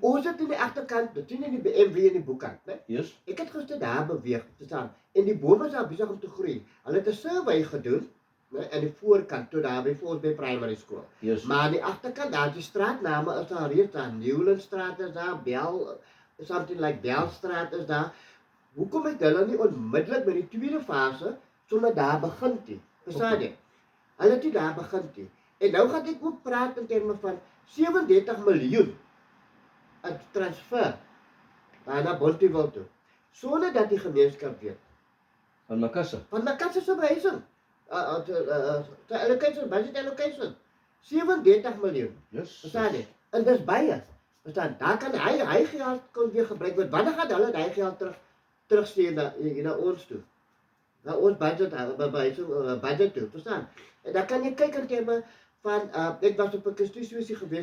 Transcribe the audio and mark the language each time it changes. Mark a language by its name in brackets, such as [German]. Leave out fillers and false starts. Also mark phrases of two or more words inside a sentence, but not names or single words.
[Afrikaans] Ons het in die agterkant, dit sien in die BMW in die boekkant, né? Ek het gister daar beweeg, verstaan? En die bome is daar besig om te groei. Hulle het 'n survey gedoen, né, aan die voorkant toe daar by [English] primary school. [Afrikaans] Maar aan die agterkant, daar die straatname is daar reeds daar, Newlandstraat is daar, [English] something like [Afrikaans] Belstraat is daar. Hoekom het hulle nie onmiddellik by die tweede fase sommer daar begin nie? Verstaan jy? Hulle het nie daar begin nie. En nou gaan ek ook praat in terme van 37 miljoen 'n transfer na Bontewil toe. sonder dat die gemeenskap weet. Van Makassar. Van Makassar se behuising. [English] The allocation, budget allocation. [Afrikaans] 37 miljoen. Yes. Verstaan jy? En dis baie. Verstaan? Daar kan hy geld kon weer gebruik word. Wanneer gaan hulle daai geld terugstuur na ons toe? Na ons budget toe, verstaan? En dan kan jy kyk in terme van ek was op 'n konstitusie gewees.